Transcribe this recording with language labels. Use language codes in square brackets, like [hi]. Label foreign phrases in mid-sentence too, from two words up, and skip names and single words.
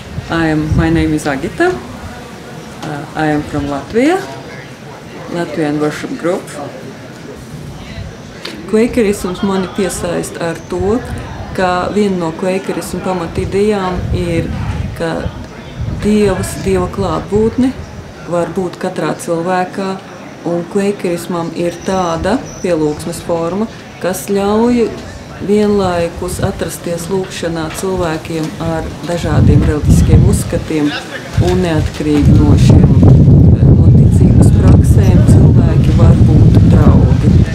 [en] My name is Agita. I am from Latvia, Latvian worship group. [lv] Kveikerisms mani piesaista ar to, ka viena no kveikerismu pamatidejām ir, ka Dieva klātbūtne var būt katrā cilvēkā, un kveikerismam ir tāda pielūgsmes forma, kas ļauj vienlaikus atrasties lūgšanā cilvēkiem ar dažādiem reliģiskiem uzskatiem un neatkarīgi no šiem no ticības praksēm cilvēki var būt draugi.